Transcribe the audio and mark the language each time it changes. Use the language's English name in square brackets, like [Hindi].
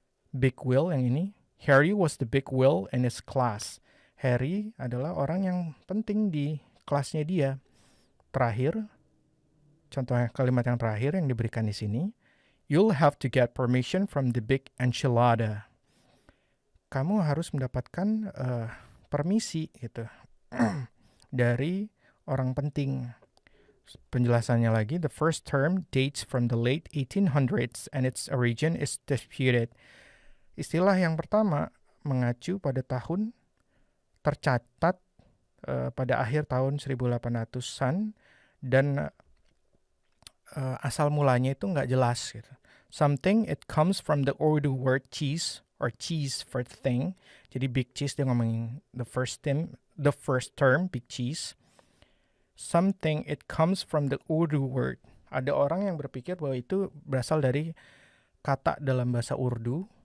[English] Big wheel yang ini, Harry was the big wheel in his class. [Indonesian] Harry adalah orang yang penting di kelasnya dia. Terakhir, contoh kalimat yang terakhir yang diberikan di sini, you'll have to get permission from the big enchilada. Kamu harus mendapatkan permisi gitu dari orang penting. [English] Penjelasannya lagi, the first term dates from the late 1800s and its origin is disputed. [Indonesian] Istilah yang pertama mengacu pada tahun tercatat pada akhir tahun 1800-an dan asal mulanya itu nggak jelas gitu. [English] Something it comes from the Urdu word cheese or cheese for thing. [Indonesian] Jadi big cheese dia ngomongin the first term big cheese. [English] Something it comes from the Urdu word. [Indonesian] Ada orang yang berpikir bahwa itu berasal dari kata dalam bahasa Urdu